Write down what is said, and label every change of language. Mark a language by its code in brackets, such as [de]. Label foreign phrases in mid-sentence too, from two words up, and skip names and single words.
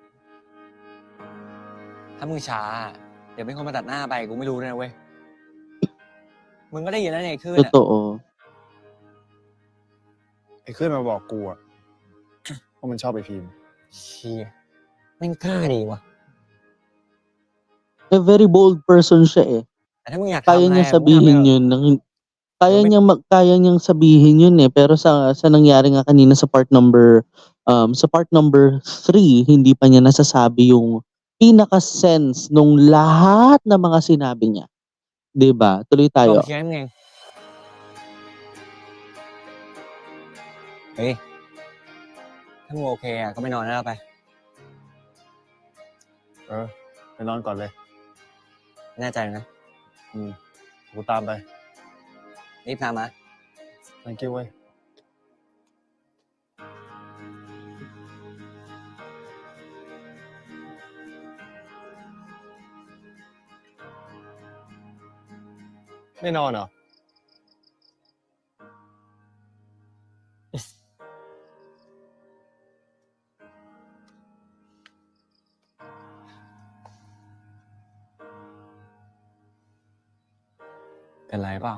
[th] ถ้ามึงช้าเดี๋ยวเป็นคนมาตัดหน้าไปกูไม่รู้ด้วยนะเว้ยมึงก็ได้ยินแล้วไงขึ้นอ่ะ [tl] Totoo. [th] ไอ้ขึ้นมาบอกกูอ่ะว่ามันชอบไอ้พีม เชี่ยแม่งกล้าดีว่ะ [en] A very bold person siya, [tl] eh. [th] แต่ถ้ามึงอยาก [tl] Kaya [th] ทำอะไร [tl] niyang [th] อะมึงทำไป [tl] sabihin [th] เถอะ [tl] yun ng kaya Yung may- niyang sabihin yun, eh, pero sa nangyari nga kanina sa [en] part number [tl] 3 hindi pa niya nasasabi yung pinaka-sense nung lahat ng mga sinabi niya, 'di ba? Tuloy [th] ลอง [tl] tayo. [th] เคลียร์ให้มึงเองเฮ้ยถ้ามึงโอเคอ่ะก็ไปนอนแล้วไป ไปนอนก่อนเลย แน่ใจนะ กูตามไป รีบพามา [en] thank you [th] เว้ยไม่นอนเหรอ เป็นไรเปล่า